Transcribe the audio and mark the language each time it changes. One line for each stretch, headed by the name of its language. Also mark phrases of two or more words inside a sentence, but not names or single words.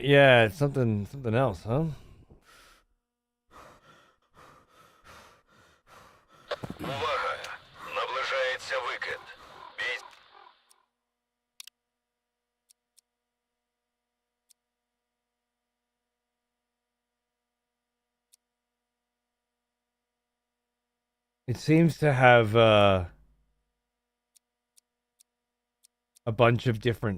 English: Yeah, it's something else, huh?
Ukrainian: Увага! Наближається викид.
English: It seems to have a bunch of different...